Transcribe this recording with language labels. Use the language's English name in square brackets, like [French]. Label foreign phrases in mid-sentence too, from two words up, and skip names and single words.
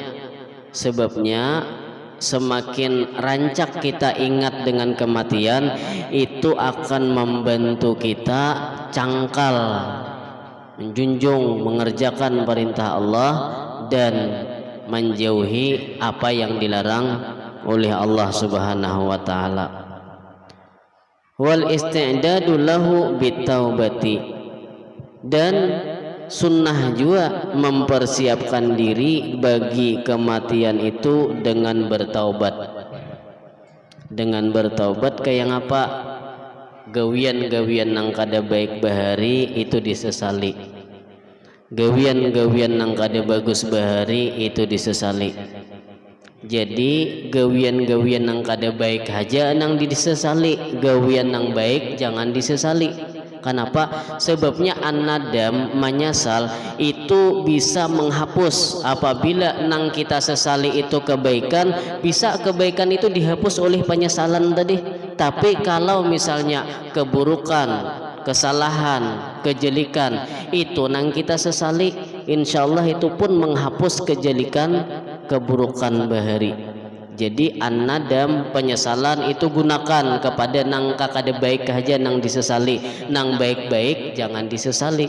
[Indonesian] Sebabnya semakin rancak kita ingat dengan kematian, itu akan membantu kita cangkal menjunjung mengerjakan perintah Allah dan menjauhi apa yang dilarang oleh Allah [Arabic] سبحانه وتعالى. والاستعداد له بالتوبة, [Indonesian] dan sunnah juga mempersiapkan diri bagi kematian itu dengan bertaubat. Dengan bertaubat kayak apa? [Banjar] Gawian-gawian nang kada baik bahari itu disesali. Gawian-gawian nang kada bagus bahari itu disesali. Jadi gawian-gawian nang kada baik aja nang disesali, gawian nang baik jangan disesali. [Indonesian] Kenapa? Sebabnya an-nadam, menyesal itu bisa menghapus. [Banjar] Apabila nang kita sesali itu kebaikan, bisa kebaikan itu dihapus oleh penyesalan tadi. [Indonesian] Tapi kalau misalnya keburukan, kesalahan, [Banjar] kejelikan itu nang kita sesali, insyaallah itu pun menghapus kejelikan, keburukan bahari. Jadi an-nadam, penyesalan itu gunakan kepada nang kakada baik aja nang disesali, nang baik-baik jangan disesali.